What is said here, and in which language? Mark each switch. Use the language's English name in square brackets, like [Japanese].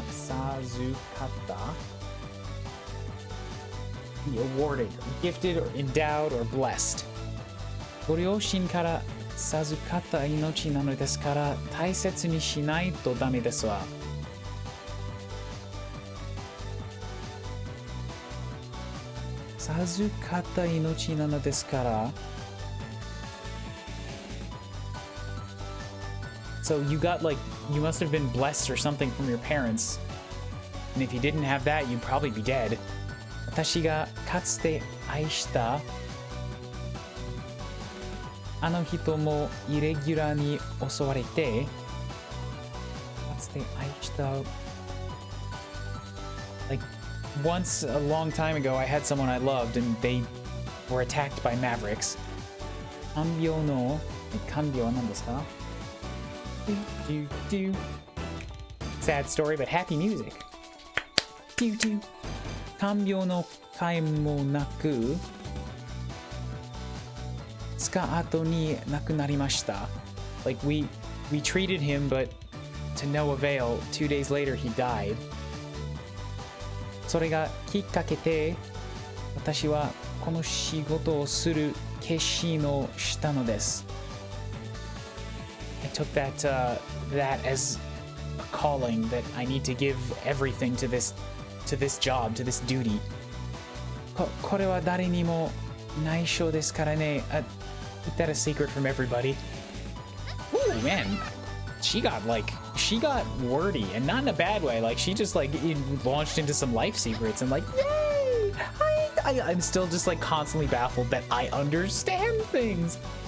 [English] 授かった Be awarded, gifted, or endowed, or blessed. [Japanese] ご両親から授かった命なのですから大切にしないとダメですわ。授かった命なのですから。 [English] So you got like, you must have been blessed or something from your parents. And if you didn't have that, you'd probably be dead. [Japanese] 私がかつて愛したあの人もイレギュラーに襲われて、かつて愛した [English] Like, once a long time ago, I had someone I loved and they were attacked by mavericks. [Japanese] 看病の、看病は何ですか？ [English] Sad story, but happy music. [Japanese] 看病の甲斐もなく、2日後に亡くなりました。 [English] Like we treated him, but to no avail. 2 days later, he died. [Japanese] それがきっかけで、私はこの仕事をする決心をしたのです。 [English] I took that as a calling that I need to give everything to this job, to this duty. [Japanese] これは誰にも内緒ですからね。 [English] Keep that a secret from everybody. Ooh, man, she got wordy, and not in a bad way. Like she just launched into some life secrets and like, yay! I'm still just like constantly baffled that I understand things.